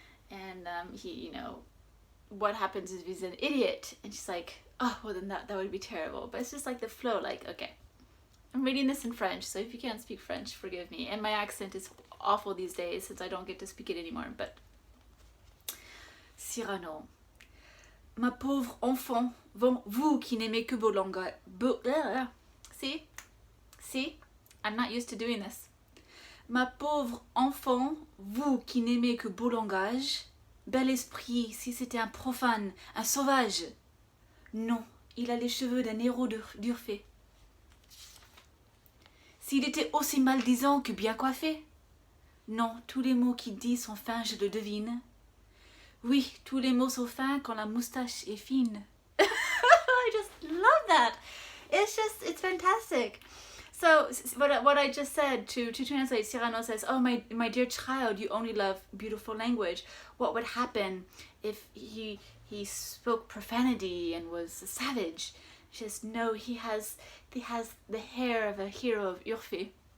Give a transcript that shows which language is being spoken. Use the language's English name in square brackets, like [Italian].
[English] And he, you know, what happens if he's an idiot? And she's like, oh, well then that would be terrible. But it's just like the flow, like, okay, I'm reading this in French, so if you can't speak French, forgive me. And my accent is awful these days since I don't get to speak it anymore. But Cyrano. [French] Ma pauvre enfant, vous qui n'aimez que beau langage. [English] See? I'm not used to doing this. [French] Ma pauvre enfant, vous qui n'aimez que beau langage, bel esprit, si c'était un profane, un sauvage. Non, il a les cheveux d'un héros d'Urfé. S'il était aussi maldisant que bien coiffé. Non, tous les mots qu'il dit sont fins, je le devine. Oui, tous les mots sont fins quand la moustache est fine. [English] I just love that. It's fantastic. So what I just said, to translate, Cyrano says, oh, my dear child, you only love beautiful language. What would happen if he spoke profanity and was a savage? She says, no, he has the hair of a hero of Urfé.